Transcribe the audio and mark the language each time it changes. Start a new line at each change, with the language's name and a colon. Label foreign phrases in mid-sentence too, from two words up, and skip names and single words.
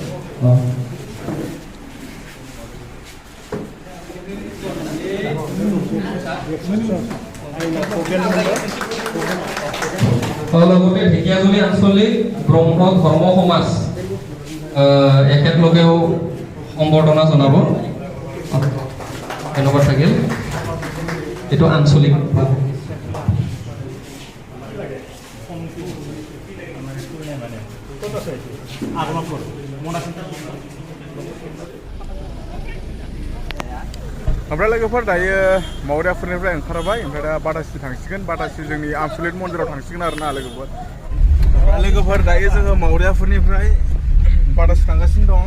Assamese: লগতে ঢেকিয়াজুলি আঞ্চলিক ব্ৰহ্ম ধৰ্ম সমাজ, এখেতলোকেও সম্বৰ্ধনা জনাব। ধন্যবাদ থাকিল। এইটো আঞ্চলিক
Bodo: ओमफ्राय लोगोफोर दायो मावरियाफोरनिफ्राय ओंखारबाय, ओमफ्राय दा बाथासि थांसिगोन, बाथासि जोंनि आनसलिक मन्दिराव थांसिगोन आरोना लोगोफोर दायो जोङो मावरियाफोरनिफ्राय बाथासि थांगासिनो दं।